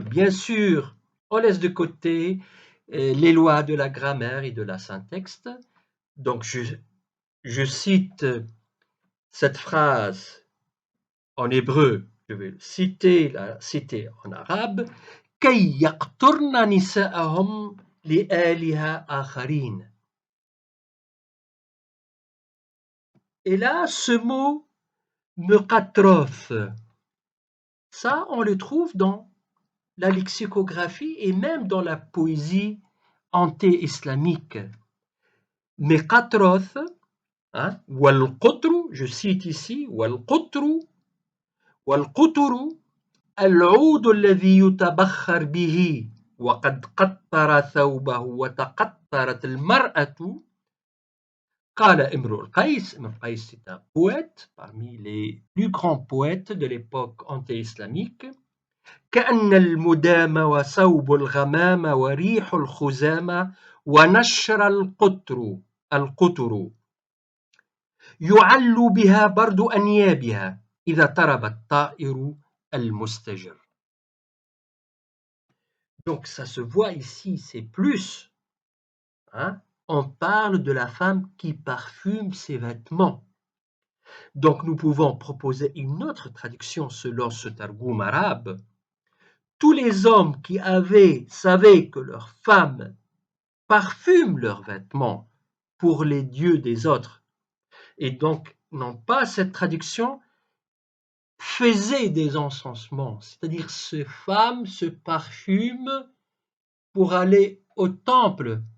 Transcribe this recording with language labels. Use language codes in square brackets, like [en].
[fr] Bien sûr, on laisse de côté les lois de la grammaire et de la syntaxe. Donc, je cite cette phrase en hébreu, je vais la citer en arabe. [ar] كي يقترن نساءهم لآلهة آخرين. [fr] Et là, ce mot meqatrof, ça, on le trouve dans la lexicographie et même dans la poésie anté-islamique. [ar] Meqatrof, wal-qutru, [fr] je cite ici, [ar] wal-qutru, wal-qutru, العود الذي يتبخر به وقد قطر ثوبه وتقطرت المرأة. قال امرؤ القيس. [fr] امرؤ القيس, c'est un poète parmi les plus grands poètes de l'époque anté-islamique. [ar] كأن المدام وثوب الغمام وريح الخزامة ونشر القطر يعل بها برد أنيابها إذا طرب الطائر المستجر. [fr] Donc ça se voit ici, c'est plus. On parle de la femme qui parfume ses vêtements. Donc nous pouvons proposer une autre traduction selon ce Targum arabe. Tous les hommes qui savaient que leurs femmes parfument leurs vêtements pour les dieux des autres, et donc non pas cette traduction, faisaient des encensements, c'est-à-dire ces femmes se parfument pour aller au temple.